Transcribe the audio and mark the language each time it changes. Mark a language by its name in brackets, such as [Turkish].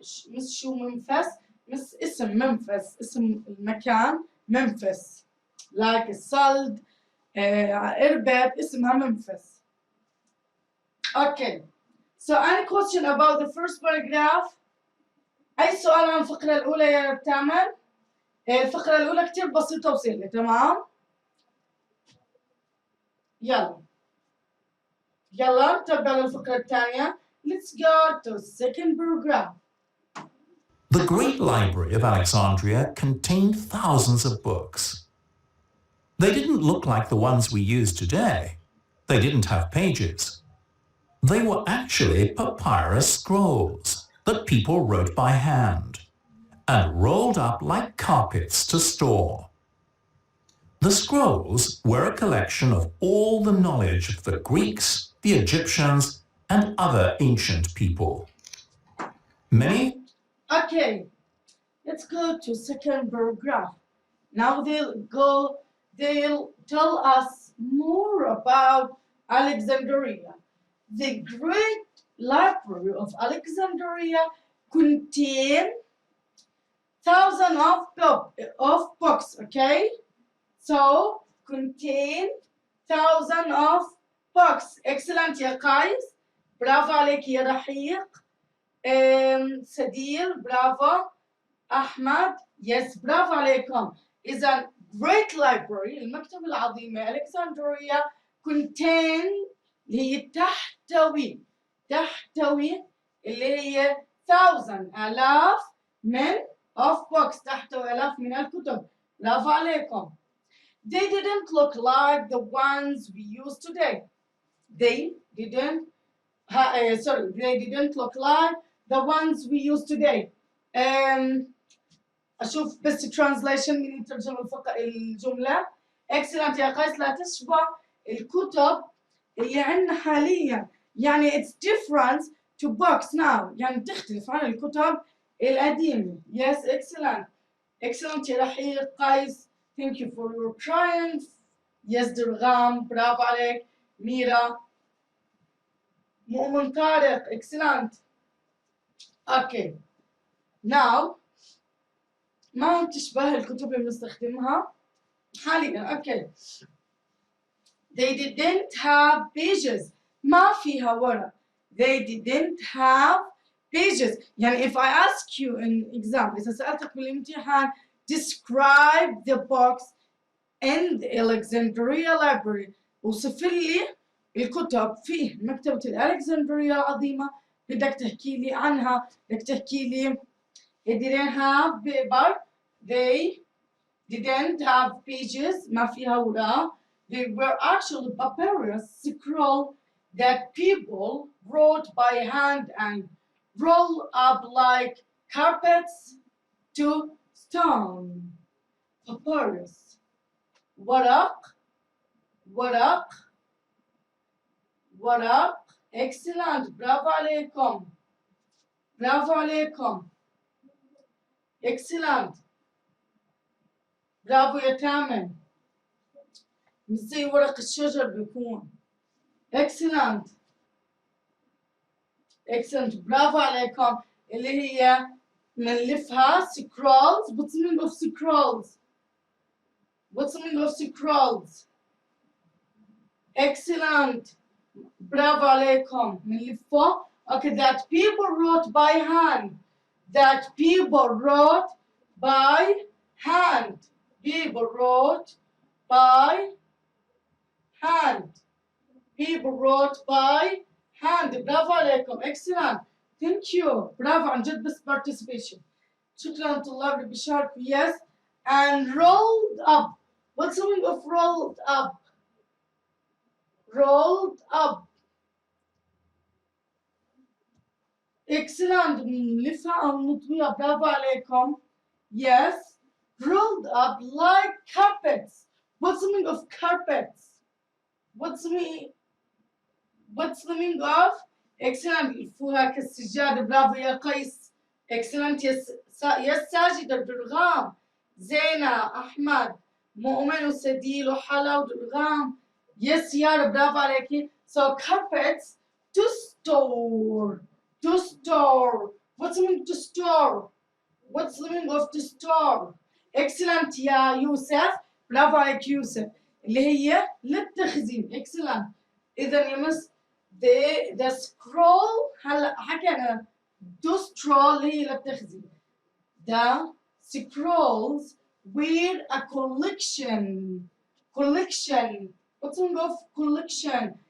[Arabic] مش شو منفس، مش اسم منفس، اسم المكان منفس. like الصلد إربد اسمها منفس. [English] Okay. So any question about the first paragraph? [Arabic] أي سؤال عن الفقرة الأولى يا تامر؟ الفقرة الأولى كتير بسيطة وسهلة، تمام؟ يلا نتبع للفقرة الثانية. [English] Let's go to second paragraph. The great library of Alexandria contained thousands of books. They didn't look like the ones we use today. They didn't have pages. They were actually papyrus scrolls that people wrote by hand and rolled up like carpets to store. The scrolls were a collection of all the knowledge of the Greeks, the Egyptians, and other ancient people. Okay, let's go to second paragraph. Now they'll tell us more about Alexandria. The great library of Alexandria contained thousands of books, okay? So, contain thousands of books. [Arabic] Excellent يا قيس. برافو عليك يا رحيق. سدير برافو. أحمد yes برافو عليكم. إذا great library المكتبة العظيمة Alexandria contain اللي هي تحتوي اللي هي آلاف من of books تحتوي آلاف من الكتب. برافو عليكم. [English] They didn't look like the ones we use today. They didn't look like the ones we use today. [Arabic] أشوف بس translation من يترجم الجملة. Excellent يا قيس. لا تشبه الكتب اللي عندنا حاليا. [English] يعني it's different to books now. [Arabic] يعني تختلف عن الكتب القديمة. Yes, excellent. Excellent يا رحيق قيس. [English] Thank you for your triumph. Yes, درغام. برافو عليك. ميرا. مؤمن طارق. Excellent. Okay. [Arabic] Now ما تشبه الكتب اللي بنستخدمها حاليا. [English] Okay. They didn't have pages. ما فيها ورق. They didn't have pages. يعني if I ask you in exam إذا سألتك بالامتحان describe the books in the Alexandria library. [Arabic] وصف لي الكتب في مكتبة الألكسندرية العظيمة. بدك تحكي لي عنها. [English] بدك تحكي لي They didn't have paper. They didn't have pages. ما فيها ورق. They were actually papyrus scroll that people wrote by hand and roll up like carpets to stone. [Arabic] Papyrus. ورق ورق ورق. Excellent. برافو عليكم. برافو عليكم. Excellent. برافو يا تامر. مش زي ورق الشجر بيكون. Excellent. Excellent. برافو عليكم. اللي هي بنلفها scrolls. [English] What's the meaning of scrolls? What's the meaning of scrolls? [Arabic] Excellent. برافو عليكم. بنلفها. [English] Okay, that people wrote by hand. That people wrote by hand. People wrote by hand. People wrote by hand. برافو عليكم. Excellent. Thank you. [Arabic] برافو عن جد بس participation. شكرا طلاب اللي بيشاركوا. [English] Yes. And rolled up. What's the meaning of rolled up? Rolled up. [Arabic] Excellent. نلفها أو نطويها. برافو عليكم. Yes. [English] Rolled up like carpets. What's the meaning of carpets? What's the meaning of? Excellent. [Arabic] يلفوها كالسجادة. برافو يا قيس. Excellent. Yes ساجد الدرغام. زينة أحمد مؤمن وسديل وحلا ودرغام. Yes يارا برافو عليكي. [English] So carpets to store. To store. What's the meaning to store? What's the meaning of to store? [Arabic] Excellent يا يوسف. برافو عليك يوسف. اللي هي للتخزين. Excellent. إذا يا مس the scroll هلا حكينا to scroll اللي هي للتخزين. [English] The scrolls were a collection. Collection. What's the meaning of collection?